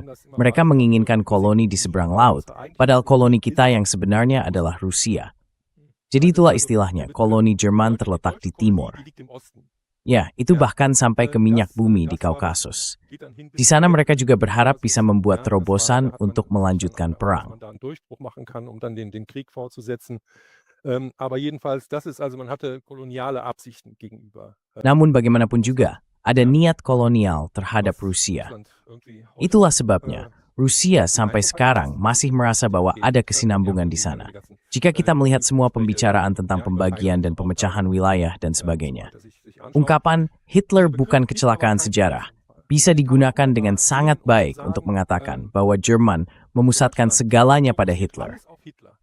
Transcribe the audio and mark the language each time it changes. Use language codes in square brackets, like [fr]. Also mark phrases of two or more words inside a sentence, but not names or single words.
[id] Mereka menginginkan koloni di seberang laut, padahal koloni kita yang sebenarnya adalah Rusia. Jadi itulah istilahnya, koloni Jerman terletak di timur. Ya, itu bahkan sampai ke minyak bumi di Kaukasus. Di sana mereka juga berharap bisa membuat terobosan untuk melanjutkan perang. [de] Aber jedenfalls, das ist also, man hatte koloniale Absichten gegenüber. [id] Namun bagaimanapun juga, ada niat kolonial terhadap Rusia. Itulah sebabnya, Rusia sampai sekarang masih merasa bahwa ada kesinambungan di sana. Jika kita melihat semua pembicaraan tentang pembagian dan pemecahan wilayah dan sebagainya. Ungkapan Hitler bukan kecelakaan sejarah bisa digunakan dengan sangat baik untuk mengatakan bahwa Jerman memusatkan segalanya pada Hitler.